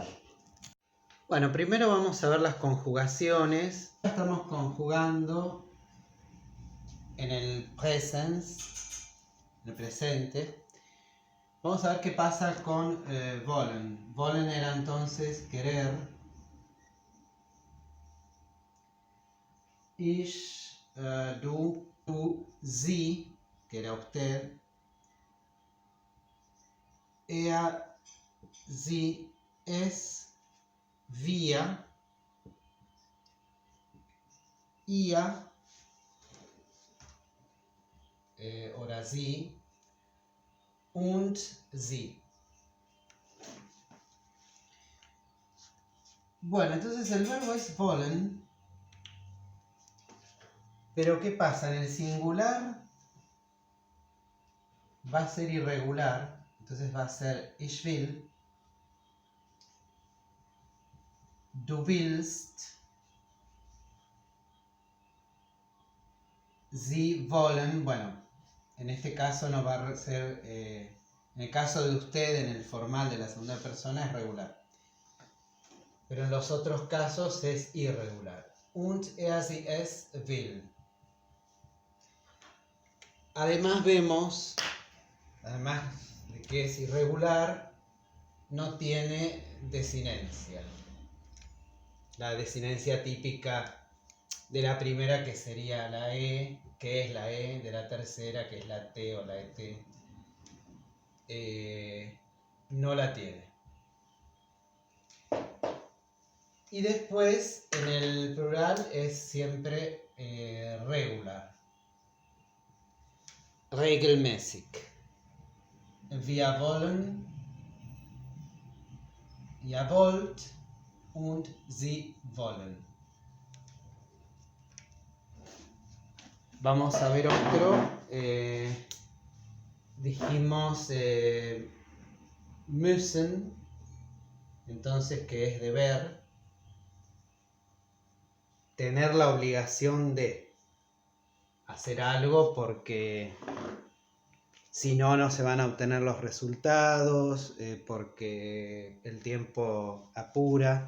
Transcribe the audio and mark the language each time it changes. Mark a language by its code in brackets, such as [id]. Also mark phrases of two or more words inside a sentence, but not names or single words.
[es] Bueno, primero vamos a ver las conjugaciones. Estamos conjugando en el presens, en el presente. Vamos a ver qué pasa con wollen. Wollen era entonces querer. [de] Ich, du, sie, [es] que era usted. [de] Er, sie, es, wir, ihr, oder sie, und sie. [es] Bueno, entonces el verbo es wollen, pero ¿qué pasa? En el singular va a ser irregular, entonces va a ser [de] ich will, du willst, sie wollen. [es] Bueno, en este caso no va a ser, en el caso de usted, en el formal de la segunda persona es regular, pero en los otros casos es irregular. [de] Und er, sie, es, will. [es] Además vemos, además de que es irregular, no tiene desinencia. La desinencia típica de la primera, que sería la E, que es la E, de la tercera, que es la T o la ET, no la tiene. Y después, en el plural, es siempre regular. [de] Regelmäßig. Wir wollen, ihr wollt und sie wollen. [es] Vamos a ver otro. Dijimos müssen, entonces que es deber. Tener la obligación de hacer algo porque si no, no se van a obtener los resultados, porque el tiempo apura.